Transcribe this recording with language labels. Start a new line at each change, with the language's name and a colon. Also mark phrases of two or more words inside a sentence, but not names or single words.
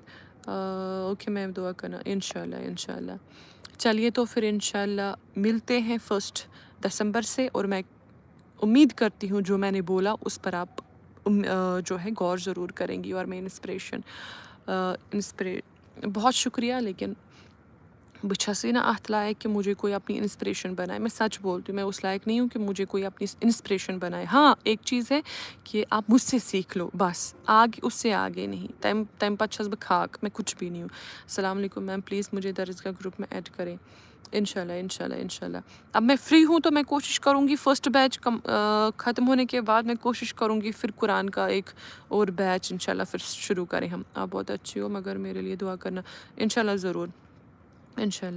English: okay ma'am
Urdu: دعا کرنا انشاءاللہ انشاءاللہ. چلیے تو پھر انشاءاللہ ملتے ہیں 1 دسمبر سے اور میں امید کرتی ہوں جو میں نے بولا اس پر آپ جو ہے غور ضرور کریں گی. اور میں بہت شکریہ.
Kashmiri: لیکن بہٕ چھَسٕے نہٕ اَتھ لائق
Urdu: کہ مجھے کوئی اپنی انسپریشن بنائے. میں سچ بولتی ہوں میں اس لائق نہیں ہوں کہ مجھے کوئی اپنی انسپریشن بنائے. ہاں ایک چیز ہے کہ آپ مجھ سے سیکھ لو بس, آگے اس سے آگے نہیں.
Kashmiri: تمہِ پتہٕ چھَس بہٕ خاک,
Urdu: میں کچھ بھی نہیں ہوں.
Arabic: السلام علیکم
Urdu: میم, پلیز مجھے درسگاہ گروپ میں ایڈ کریں. انشاءاللہ. اب میں فری ہوں تو میں کوشش کروں گی
English: first batch
Urdu: ختم ہونے کے بعد میں کوشش کروں گی پھر قرآن کا ایک اور بیچ انشاءاللہ پھر شروع کریں ہم. آپ بہت اچھی ہو مگر میرے لیے دعا کرنا. انشاءاللہ ضرور انشاءاللہ.